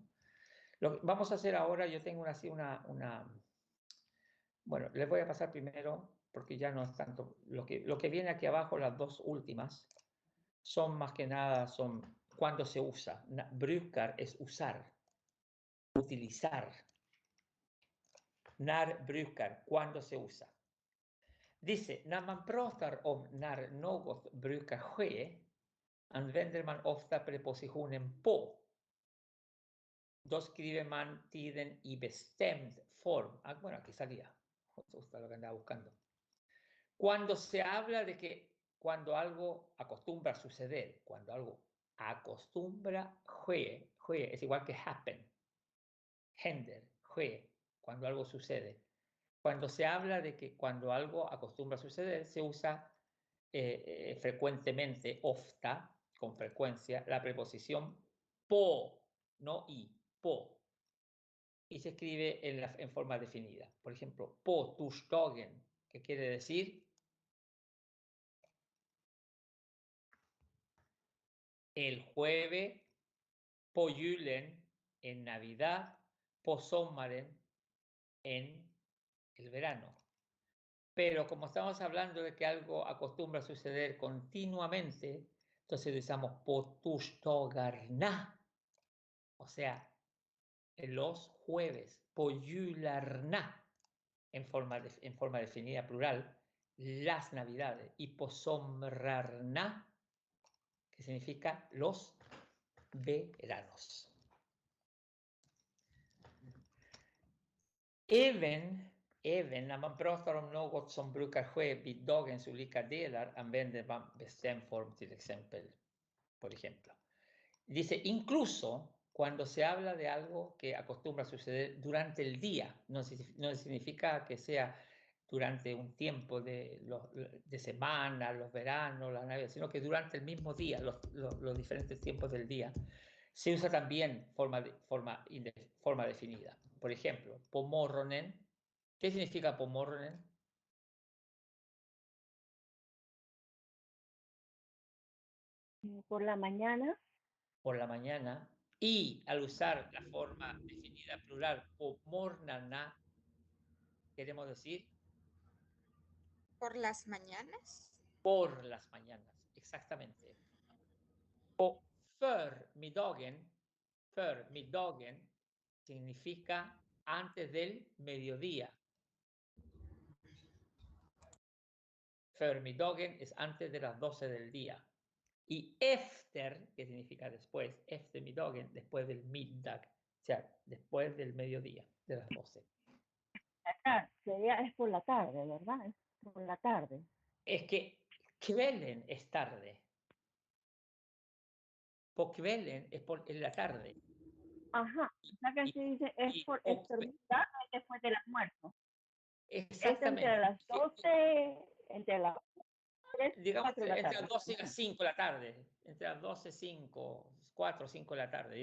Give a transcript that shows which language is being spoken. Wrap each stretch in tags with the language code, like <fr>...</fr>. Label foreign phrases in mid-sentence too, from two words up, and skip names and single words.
<es>Lo que vamos a hacer ahora, yo tengo así bueno, les voy a pasar primero, porque ya no es tanto, lo que viene aquí abajo, las dos últimas, son más que nada, son cuando se usa. Brukar es usar, utilizar.</es> <sv>När brukar,</sv> <es>cuando se usa. Dice,</es> <sv>när man pratar om när något brukar ske, använder man ofta prepositionen på. Då skriver man tiden i bestämd form.</sv> <es>Ah, bueno, aquí salía. Justo lo que andaba buscando. Cuando se habla de que cuando algo acostumbra a suceder, cuando algo acostumbra, ske es igual que happen,</es> <sv>händer, ske,</sv> <es>cuando algo sucede. Cuando se habla de que cuando algo acostumbra a suceder, se usa frecuentemente, ofta, con frecuencia, la preposición po, no i, po. Y se escribe en forma definida. Por ejemplo,</es> <sv>på torsdagen,</sv> <es>que quiere decir el jueves,</es> <sv>på julen,</sv> <es>en Navidad,</es> <sv>på sommaren,</sv> <es>en el verano. Pero como estamos hablando de que algo acostumbra a suceder continuamente, entonces utilizamos</es> <sv>på torsdagarna,</sv> <es>o sea, en los jueves,</es> <sv>på jularna,</sv> <es>en forma definida plural, las navidades, y</es> <sv>på somrarna,</sv> <es>que significa los veranos.</es> <sv>Även när man pratar om något som brukar ske vid dagens olika delar använder man bestämd form, till exempel,</sv> <es>por ejemplo. Dice, incluso cuando se habla de algo que acostumbra a suceder durante el día, no significa que sea durante un tiempo de semana, los veranos, las navidades, sino que durante el mismo día, los diferentes tiempos del día, se usa también forma definida. Por ejemplo,</es> <sv>på morgonen.</sv> <es>¿Qué significa</es> <sv>på morgonen?</sv> <es>Por la mañana. Por la mañana. Y al usar la forma definida plural,</es> <sv>på morgnarna,</sv> <es>queremos decir ¿Por las mañanas? por las mañanas, exactamente. O förmiddagen significa antes del mediodía. Förmiddagen es antes de las 12 del día. Y efter, que significa después, eftermiddagen, después del middag, o sea, después del mediodía, de las 12. Es por la tarde, ¿verdad? Es por la tarde. Es que kvällen es tarde.</es> <sv>På kvällen</sv> <es>es en la tarde. Ajá, o sea que se dice es por exterminar después del almuerzo. Exactamente. Es entre las 12, entre las 3 y digamos 4 de la entre tarde. las 12 y las 5 de la tarde, entre las 12, 5, 4, 5 de la tarde.</es>